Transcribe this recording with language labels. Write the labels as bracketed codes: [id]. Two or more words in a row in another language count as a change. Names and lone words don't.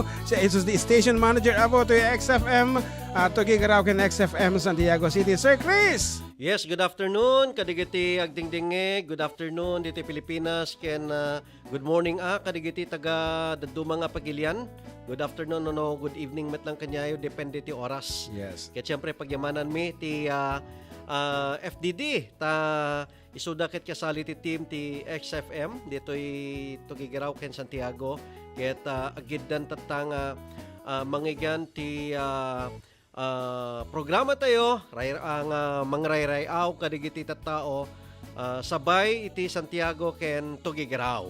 [en] Siya is the station manager apo to XFM, Tuguegarao ken XFM Santiago City. Sir Chris! Yes, good afternoon. [ilo] Kadigiti agdingdinge. [en] Good afternoon [ilo] dito Pilipinas. Ken [en] good morning [ilo] kadigiti taga daduma nga pagilian. [en] Good afternoon [ilo] no, [en] good evening [ilo] met lang kanyayo depende ti oras. Yes. Ket syempre pagyamanan mi ti FDD ta isuda ket kasali ti team ti XFM ditoy Tuguegarao ken Santiago ket agiddan tatang manggigan ti programa tayo ang mangrayrayaw kadigiti tattao sabay iti Santiago ken Tuguegarao.